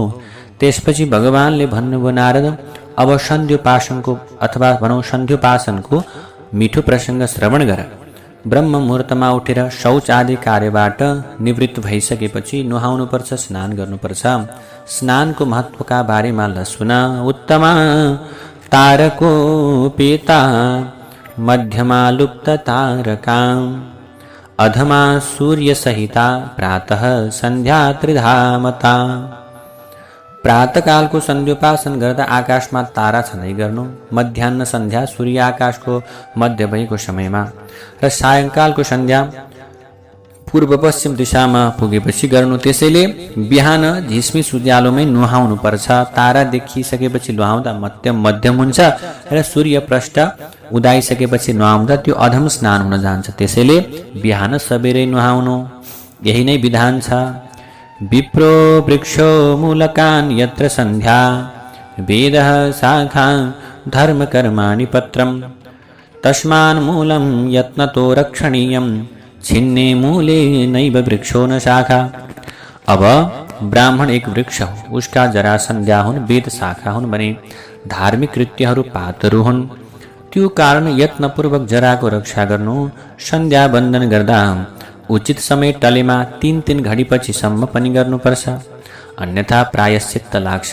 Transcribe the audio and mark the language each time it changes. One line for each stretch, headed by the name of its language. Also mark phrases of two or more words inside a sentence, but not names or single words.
Nepali: त्यसपछि भगवानले भन्नुभयो, नारद अब सन्ध्योपासनको अथवा भनौँ सन्ध्योपासनको मिठो प्रसङ्ग श्रवण गर। ब्रह्म मुहुर्तमा उठेर शौच आदि कार्यबाट निवृत्त भइसकेपछि नुहाउनुपर्छ, स्नान गर्नुपर्छ। स्नानको महत्त्वका बारेमा ल सुन।
Sanskrit: उत्तमा तारको पेता मध्यमा लुप्त तारका अधमा सूर्य सहिता प्रातः सन्ध्या त्रिधामता।
Nepali: प्रातःकालको सन्ध्योपासन गर्दा आकाशमा तारा छँदै गर्नु, मध्याह्न सन्ध्या सूर्य आकाशको मध्य भएको समयमा र सायङ्कालको सन्ध्या पूर्व पश्चिम दिशामा पुगेपछि गर्नु। त्यसैले बिहान झिस्मी उज्यालोमै नुहाउनु पर्छ। तारा देखिसकेपछि नुहाउँदा मध्यम हुन्छ र सूर्य प्रष्ट उदाइसकेपछि नुहाउँदा त्यो अधम स्नान हुन जान्छ। त्यसैले बिहान सबेरै नुहाउनु, यही नै विधान छ।
Sanskrit: विप्रो वृक्षो मूलकान् यत्र सन्ध्या वेदः शाखा धर्म कर्माणि पत्रम् तस्मान् मूलं यत्नतो रक्षणीयं छिन्ने मूले नैव वृक्षो न शाखा।
Nepali: अब ब्राह्मण एक वृक्ष हो, उसका जरा सन्ध्या हुन्, वेद शाखा हुन् भने धार्मिक कृत्यहरू पातहरू हुन्। त्यो कारण यत्नपूर्वक जराको रक्षा गर्नु। सन्ध्या वन्दन गर्दा उचित समय टलेमा 3 घडीपछि सम्म पनि गर्नुपर्छ, अन्यथा प्रायश्चित्त लाग्छ।